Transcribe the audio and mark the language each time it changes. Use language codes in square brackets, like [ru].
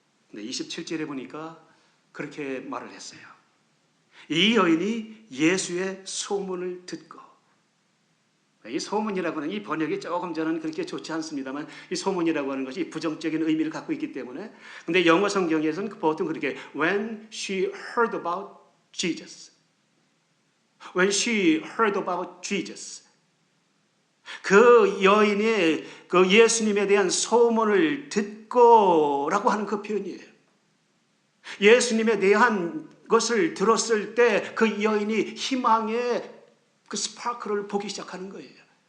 [ko] 근데 27절에 보니까 그렇게 말을 했어요. 이 여인이 예수의 소문을 듣고, 이 소문이라고 하는 이 번역이 조금 저는 그렇게 좋지 않습니다만 이 소문이라고 하는 것이 부정적인 의미를 갖고 있기 때문에, 근데 영어 성경에서는 보통 그렇게 [en] when she heard about Jesus. When she heard about Jesus. [ko] 그 여인이 그 예수님에 대한 소문을 듣고라고 하는 그 표현이에요. 예수님에 대한 것을 들었을 때 그 여인이 희망의 그 스파크를 보기 시작하는 거예요.